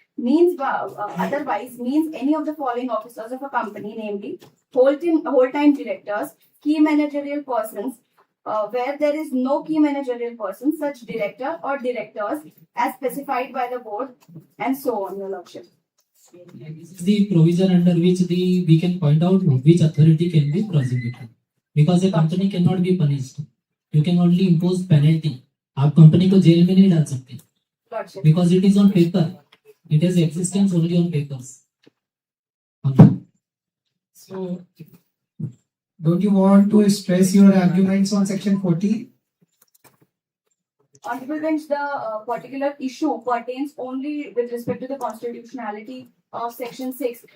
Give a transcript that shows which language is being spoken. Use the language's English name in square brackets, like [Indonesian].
[English] means otherwise means any of the following officers of a company, namely whole-time directors, key managerial persons, where there is no key managerial person, such director or directors as specified by the board, and so on, Your Lordship. This is the provision under which we can point out which authority can be prosecuted. Because a company cannot be punished. You can only impose penalty. [Hindi] आप company को jail में नहीं डाल सकते. [English] Lordship. Because it is on paper. It has existence only on papers. So, don't you want to stress your arguments on section 40? Honorable bench, the particular issue pertains only with respect to the constitutionality of section 6.